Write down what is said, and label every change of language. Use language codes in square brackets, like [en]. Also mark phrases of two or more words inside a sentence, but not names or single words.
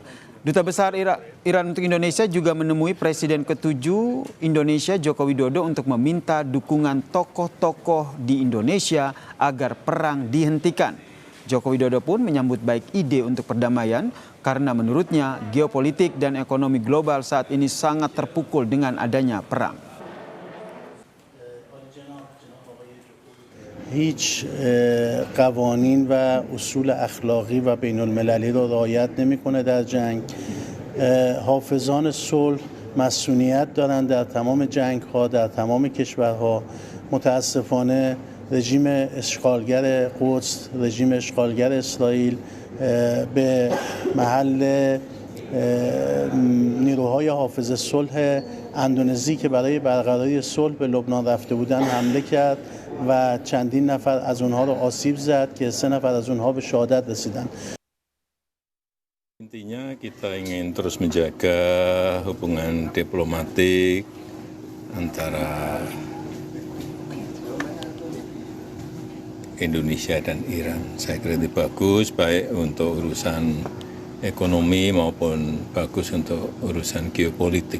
[id] Duta Besar Iran untuk Indonesia juga menemui Presiden ke-7 Indonesia Joko Widodo untuk meminta dukungan tokoh-tokoh di Indonesia agar perang dihentikan. Joko Widodo pun menyambut baik ide untuk perdamaian karena menurutnya geopolitik dan ekonomi global saat ini sangat terpukul dengan adanya perang. [fa] هیچ قوانین و اصول اخلاقی و بین المللی را رعایت نمی‌کنه در جنگ. حافظان صلح مسئولیت دارند در تمام جنگ‌ها در تمام کشورها. متاسفانه رژیم اشغالگر قدس، رژیم اشغالگر اسرائیل به محل نیروهای حافظ صلح اندونزی که برای برقراری صلح به لبنان رفته بودند حمله کرد و چندین نفر از اونها رو آسیب زد که 3 نفر از اونها به شهادت رسیدند. [id] Intinya kita ingin terus menjaga hubungan diplomatik antara Indonesia dan Iran. Saya kira ini bagus, baik untuk urusan ekonomi maupun bagus untuk urusan geopolitik.